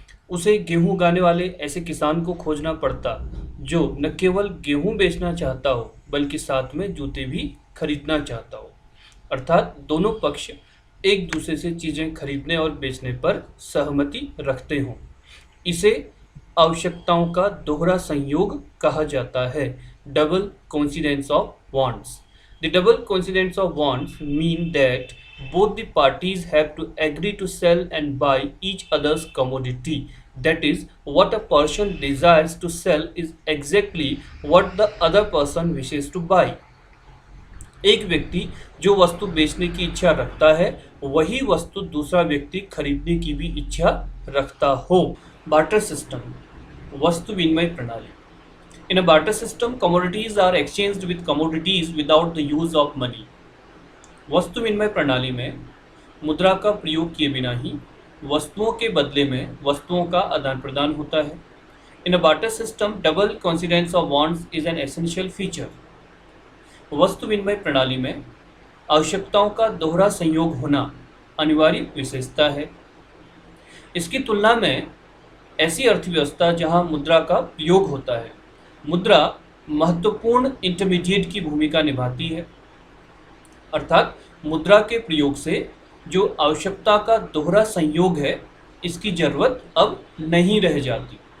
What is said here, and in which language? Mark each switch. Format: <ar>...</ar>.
<hi>उसे गेहूं उगाने वाले ऐसे किसान को खोजना पड़ता जो न केवल गेहूं बेचना चाहता हो बल्कि साथ में जूते भी खरीदना चाहता हो, अर्थात दोनों पक्ष एक दूसरे से चीजें खरीदने और बेचने पर सहमति रखते हों। इसे आवश्यकताओं का दोहरा संयोग कहा जाता है, double coincidence of wants.</hi> <en>The double coincidence of wants mean that both the parties have to agree to sell and buy each other's commodity. That is, what a person desires to sell is exactly what the other person wishes to buy.</en> <hi>एक व्यक्ति जो वस्तु बेचने की इच्छा रखता है वही वस्तु दूसरा व्यक्ति खरीदने की भी इच्छा रखता हो। बार्टर सिस्टम, वस्तु विनिमय प्रणाली।</hi> <en>In a barter system, commodities are exchanged with commodities without the use of money.</en> <hi>वस्तु विनिमय प्रणाली में मुद्रा का प्रयोग किए बिना ही वस्तुओं के बदले में वस्तुओं का आदान प्रदान होता है।</hi> <en>In a barter system, double coincidence of wants is an essential feature.</en> <hi>वस्तु विनिमय प्रणाली में आवश्यकताओं का दोहरा संयोग होना अनिवार्य विशेषता है। इसकी तुलना में ऐसी अर्थव्यवस्था जहां मुद्रा का प्रयोग होता है, मुद्रा महत्वपूर्ण इंटरमीडिएट की भूमिका निभाती है, अर्थात मुद्रा के प्रयोग से जो आवश्यकता का दोहरा संयोग है इसकी जरूरत अब नहीं रह जाती।</hi>